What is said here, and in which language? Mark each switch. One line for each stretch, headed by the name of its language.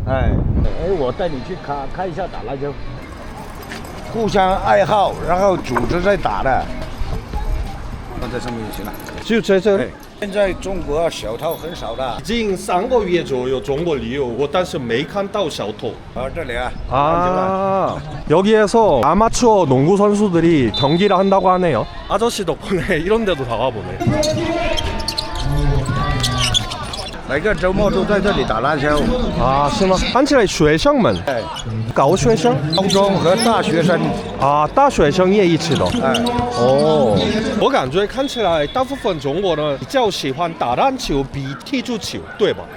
Chinese: 哎，哎，我带你去看一下打篮球，互相爱好，然后组织在打的。放在上面就行了。就在这里。现在中国小偷很少的。已经3个月左右中国旅游，我但是没看到小偷。啊，这里啊。
Korean: 아, 여기에서 아마추어 농구 선수들이 경기를 한다고 하네요. 아저씨 덕분에 이런 데도 다 와보네.
Chinese: 每个周末都在这里打篮球。 아, 是吗？ 看起来学生们，哎，高学生，高中和大学生。啊，大学生也一起的。哎，哦，我感觉看起来大部分中国人比较喜欢打篮球比踢足球，对吧？